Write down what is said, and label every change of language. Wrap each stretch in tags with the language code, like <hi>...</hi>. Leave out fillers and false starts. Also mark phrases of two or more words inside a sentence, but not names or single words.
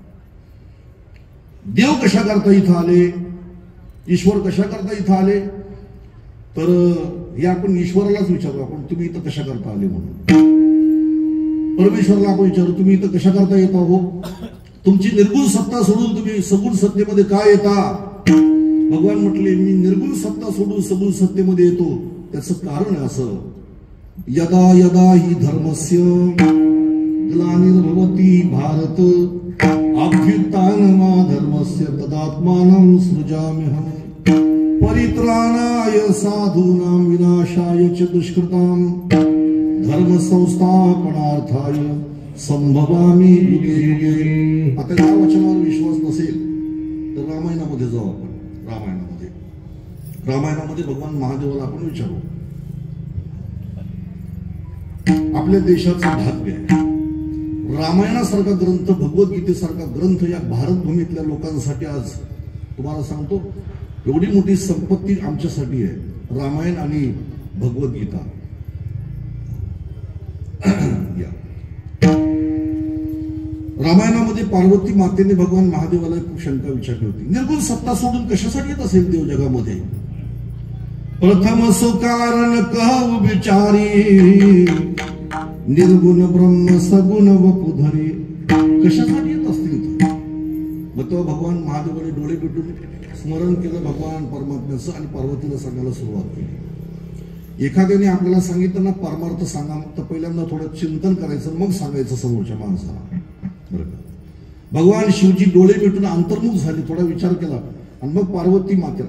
<mr>देव कशा करता इथं आले, ईश्वर कशा करता इथं आले, तर हे आपण ईश्वरालाच विचारू. आपण तुम्ही इथं कशा करता आले म्हणून परमेश्वराला आपण विचारू, तुम्ही इथं कशा करता येता हो? तुमची निर्गुण सत्ता सोडून तुम्ही सगुण सत्तेमध्ये काय येता? भगवान म्हटले, मी निर्गुण सत्ता सोडून सगुण सत्तेमध्ये येतो. त्याचं कारण आहे असं,</mr> <sa>यदा यदा हि धर्मस्य ग्लानिर्भवति भारत अभ्युत्थानमा धर्मस्य तदात्मानं सृजाम्यहम् परित्राणाय साधूनां विनाशाय च दुष्कृतां धर्म संस्थापनार्थाय संभवामि युगे युगे.</sa> <mr>आता या वचनावर विश्वास नसेल तर रामायणामध्ये जाऊ आपण. रामायणामध्ये भगवान महादेवाला आपण विचारू. आपल्या देशाचं भाग्य आहे, रामायणासारखा ग्रंथ, भगवद्गीतेसारखा ग्रंथ या भारतभूमीतल्या लोकांसाठी आज तुम्हाला सांगतो, एवढी मोठी संपत्ती आमच्यासाठी आहे, रामायण आणि भगवद्गीता. रामायणामध्ये पार्वती मातेने भगवान महादेवाला खूप शंका विचारली होती, निर्गुण सत्ता सोडून कशासाठी येत असेल देव जगामध्ये?</mr> <awa>प्रथम सुकारण कहू विचारी निर्गुण ब्रह्म सगुण वपुधरी.</awa> <mr>कशासाठी येत असतील इथं? मग तेव्हा भगवान महादेवाने डोळे पिटून स्मरण केलं भगवान परमात्म्याचं आणि पार्वतीला सांगायला सुरुवात केली. एखाद्याने आपल्याला सांगितलं ना परमार्थ सांगा, तर पहिल्यांदा थोडं चिंतन करायचं, मग सांगायचं समोरच्या माणसाला. बरोबर, भगवान शिवजी डोळे मिटून अंतर्मुख झाले, थोडा विचार केला आणि मग पार्वती माते.</mr>